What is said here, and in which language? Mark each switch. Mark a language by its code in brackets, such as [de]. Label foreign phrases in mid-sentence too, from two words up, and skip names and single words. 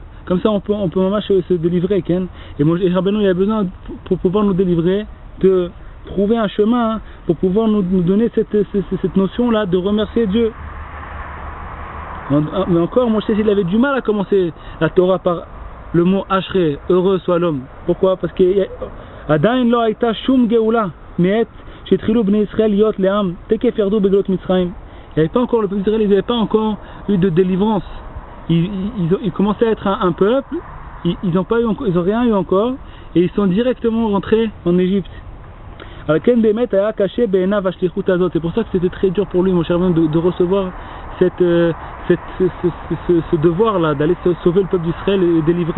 [fr] Comme ça on peut vraiment se délivrer. Et Rabbeinu il a besoin, pour pouvoir nous délivrer, de trouver un chemin pour pouvoir nous donner cette notion-là de remercier Dieu. Mais encore, Moshe il avait du mal à commencer la Torah par le mot Ashre, heureux soit l'homme. Pourquoi? Parce que [he] עדיין לא היתה שום גאולה מעת שהתחילו בני ישראל היות לעם תיכף ירדו בגלות מצרים. [fr] Il n'y avait pas encore, le peuple d'Israël, ils n'avaient pas encore eu de délivrance. Ils commençaient à être un peuple, ils n'ont rien eu encore, et ils sont directement rentrés en Égypte. C'est pour ça que c'était très dur pour lui, mon cher ami, de recevoir ce devoir-là, d'aller sauver le peuple d'Israël et délivrer.